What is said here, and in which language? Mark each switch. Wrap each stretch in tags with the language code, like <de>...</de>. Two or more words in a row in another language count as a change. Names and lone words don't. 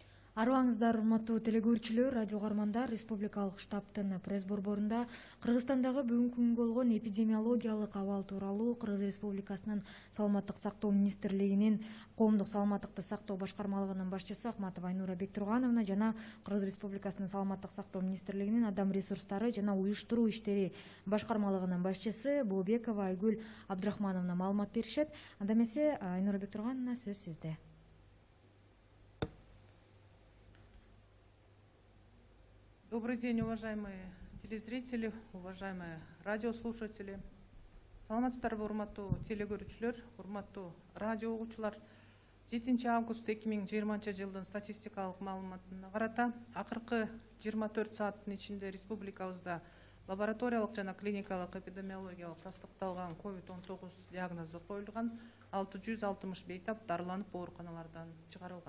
<ky>Арыбаңыздар, урматтуу телекөрүүчүлөр, радио угармандар, республикалык штабтын пресс борборунда Кыргызстандагы бүгүнкү күнгө болгон эпидемиологиялык абал тууралуу Кыргыз Республикасынын Саламаттык сактоо министрлигинин Коомдук саламаттыкты сактоо башкармалыгынын башчысы Акматова Айнура Бектургановна жана Кыргыз Республикасынын Саламаттык сактоо министрлигинин Адам ресурстары жана уюштуруу иштери башкармалыгынын башчысы Бообекова Айгүл Абдрахмановна маалымат беришет. Анда эмесе Айнура Бектургановна, сөз сизде.</ky> <ru>Добрый день, уважаемые телезрители, уважаемые радиослушатели.</ru> <ky>Саламатсыздарбы, урматтуу телекөрүүчүлөр, урматтуу радио угуучулар. 7 август 2020 жылдын статистикалык маалыматына карата акыркы 24 сааттын ичинде республикабызда лабораториялык жана клиникалык эпидемиологиялык тастыкталган COVID-19 диагнозу коюлган 660 бейтап дарыланып ооруканалардан чыгарылган.</ky>